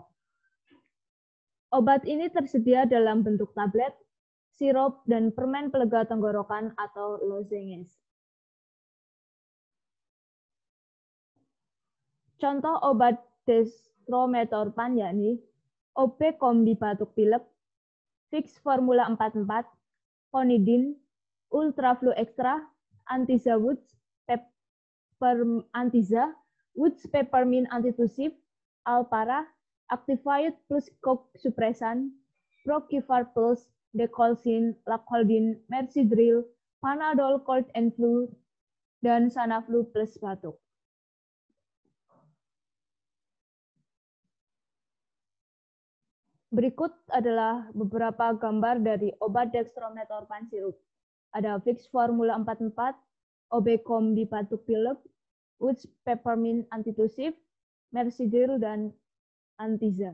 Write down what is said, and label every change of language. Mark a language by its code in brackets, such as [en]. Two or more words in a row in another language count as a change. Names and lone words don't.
[id] Obat ini tersedia dalam bentuk tablet, sirup, dan permen pelega tenggorokan atau lozenges. Contoh obat dextrometorphan yakni OB Kombi Batuk Pilek, Fix Formula 44, Konidin, Ultraflu Extra, Antiza Woods Peppermint Antitusif, Alpara, Actified plus Coke Suppressan, Procifar plus, Decolsin, Lacoldin, Mercidril, Panadol Cold and Flu, dan Sanaflu plus batuk. Berikut adalah beberapa gambar dari obat dextrometorphan sirup. Ada Fix Formula 44, Obecombi batuk pilek, Woods peppermint antitussive, Mercidil, dan Antiza.